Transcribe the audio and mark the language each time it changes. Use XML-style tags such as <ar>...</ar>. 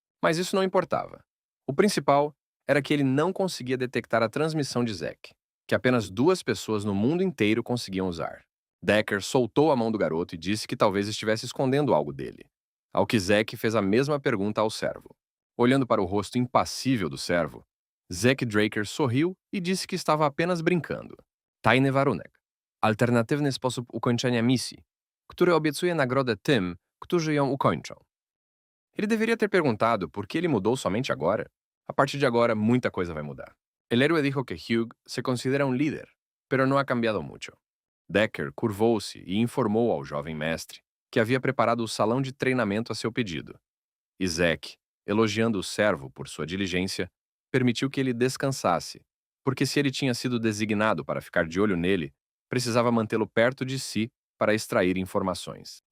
<pt>Mas isso não importava. O principal era que ele não conseguia detectar a transmissão de Zeke, que apenas 2 pessoas no mundo inteiro conseguiam usar. Decker soltou a mão do garoto e disse que talvez estivesse escondendo algo dele. Ao que Zeke fez a mesma pergunta ao servo. Olhando para o rosto impassível do servo, Zeke Draker sorriu e disse que estava apenas brincando.</pt> <pl>Tajny warunek. Alternatywny sposób ukończenia misji, który obiecuje nagrodę tym, którzy ją ukończą.</pl> <pt>Ele deveria ter perguntado por que ele mudou somente agora. A partir de agora, muita coisa vai mudar.</pt> <es>El héroe dijo que Hugh se considera um líder, pero no ha cambiado mucho.</es> <pt>Decker curvou-se e informou ao jovem mestre que havia preparado o salão de treinamento a seu pedido. E Zeke, elogiando o servo por sua diligência, permitiu que ele descansasse, porque se ele tinha sido designado para ficar de olho nele, precisava mantê-lo perto de si para extrair informações.</pt>